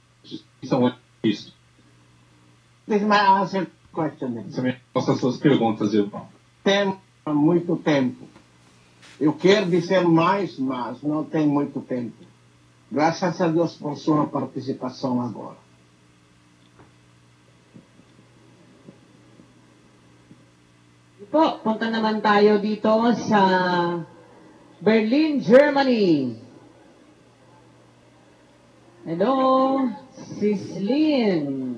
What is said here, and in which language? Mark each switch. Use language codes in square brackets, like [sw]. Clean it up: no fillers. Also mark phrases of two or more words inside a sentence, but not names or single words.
[pt] são isso. [en] This is my answer question. [pt] Essa é a minha resposta às suas perguntas, Ivan. Tem muito tempo. Eu quero dizer mais, mas não tem muito tempo. Graças a Deus por sua participação agora. [tl] Po, punta naman tayo dito sa Berlin, Germany. [en] Hello, Sislin.